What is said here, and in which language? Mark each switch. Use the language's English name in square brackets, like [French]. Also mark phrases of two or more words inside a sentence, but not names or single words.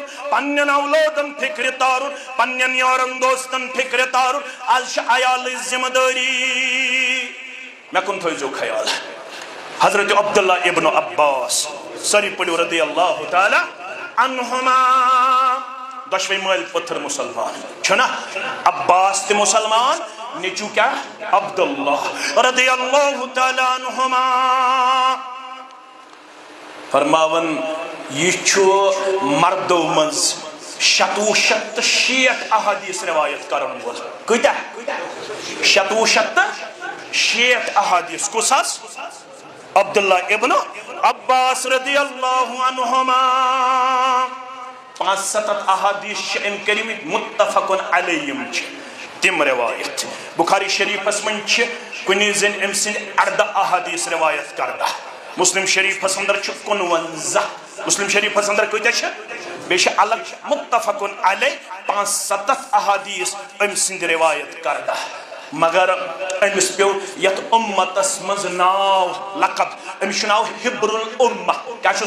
[Kashmiri] پننٮ۪ن اولادن فِکرِ تارُن پننٮ۪ن یارن دوستن فِکرِ تارُن آز چھِ عیالٕچ ذِمہٕ دٲری مےٚ کُن تھٲیزیو خیال حضرت عبداللہ ابن عباس سٲری پٔرِو [Arabic] رضی اللہ تعالیٰ عنہما [Kashmiri] دۄشوے مٲلۍ پٔتھر مُسلمان چھُنا عباس تہِ مُسلمان نیٚچوٗ کیٛاہ عبداللہ [Arabic] رضی اللہ تعالیٰ عنہما [Kashmiri] فرماوان یہِ چھُ مردو منٛز 660 احادیث روایت کرن وول کۭتیاہ 660 احادیث کُس حظ عبداللہ ابن عباس [Arabic] رضی اللہ عنہما [Kashmiri] 5-7 احادیث چھِ أمۍ کٔرمٕتۍ [Arabic] متفقن علیہم [Kashmiri] چھِ تِم روایت بخاری شریفس منٛز چھِ کُنہِ زٔنۍ أمۍ سٕنٛدِ 18 احادیث روایت کردہ مسلم شریفس اندر چھِ 59 مسلم شریفس اندر کۭتیاہ چھِ بیٚیہِ چھِ الگ [Arabic] متفقن علیہ [Kashmiri] 5-7 احادیث أمۍ سٕنٛدِ روایت کردہ مگر أمِس پیوٚو یتھ اُمتس منٛز ناو لقب أمِس چھُ ناو [Arabic] حبر الامہ [Kashmiri] کیٛاہ چھُس